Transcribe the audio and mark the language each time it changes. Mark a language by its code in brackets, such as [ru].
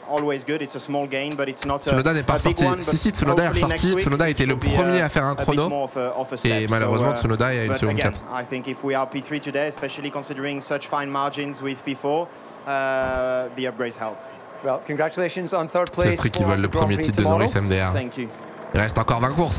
[fr] Tsunoda n'est pas ressorti. Si, Tsunoda est ressorti. Tsunoda était le premier à faire un chrono. Et malheureusement, Tsunoda est à une seconde 4. [en] I think if we are P3 today, especially considering such fine margins with P4, the upgrades helped. Well, congratulations on third place. [fr] Piastri qui vole le premier titre de Norris MDR. Il reste encore 20 courses.